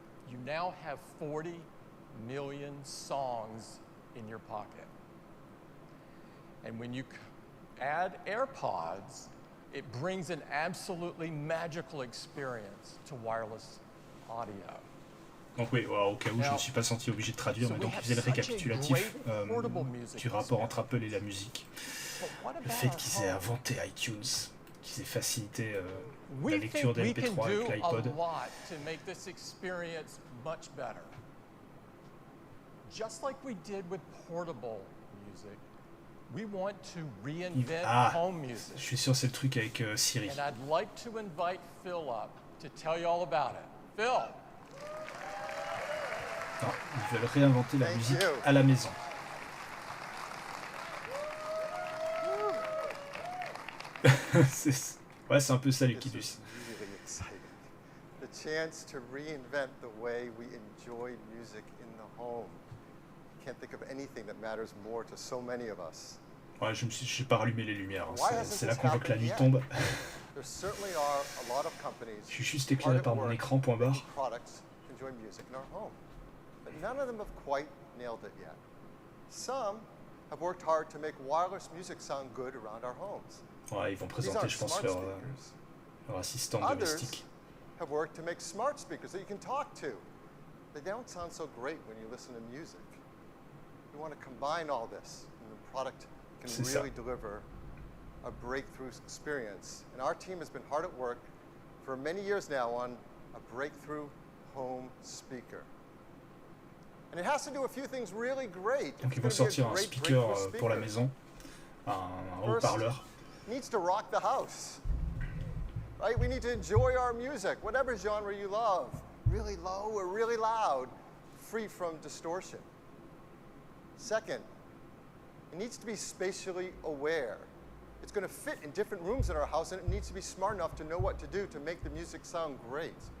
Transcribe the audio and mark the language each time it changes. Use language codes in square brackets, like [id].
[en] You now have 40 million songs in your pocket. And when you add AirPods, it brings an absolutely magical experience to wireless audio. [fr] Donc oui, au cas où je ne me suis pas senti obligé de traduire, mais donc il faisait le récapitulatif du rapport entre Apple et la musique. Le fait qu'ils aient inventé iTunes, qu'ils aient facilité la lecture des MP3 avec l'iPod. [en] Just like we did with portable music, we want to reinvent home music. [fr] Je suis sûr c'est le truc avec Siri. [en] And I'd like to invite Phil up to tell you all about it. Phil. [fr] Non, ils veulent réinventer la musique à la maison. C'est un peu ça l'Equidus. [en] Really exciting. The chance to reinvent the way we enjoy music in the home. Can't think of anything that matters more to so many of us. [fr] Ouais, j'ai pas rallumé les lumières. C'est là qu'on voit que la nuit tombe. [en] There certainly are a lot of companies. [fr] Je suis juste éclairé par mon écran, point barre. [en] Products enjoy music in our home, but none of them have quite nailed it yet. Some have worked hard to make wireless music sound good around our homes. [fr] Ouais, ils vont présenter, je pense, leur assistante domestique. [en] Have worked to make smart speakers that you can talk to. They don't sound so great when you listen to music. We want to combine all this, and the product can really deliver a breakthrough experience. And our team has been hard at work for many years now on a breakthrough home speaker. And it has to do a few things really great. [fr] Donc ils vont sortir un speaker pour la maison, un haut-parleur. [en] Needs to rock the house. Right? We need to enjoy our music, whatever genre you love, really low or really loud, free from distortion. Second, it needs to be spatially aware. It's going to fit in different rooms in our house, and it needs to be smart enough to know what to do to make the music sound great.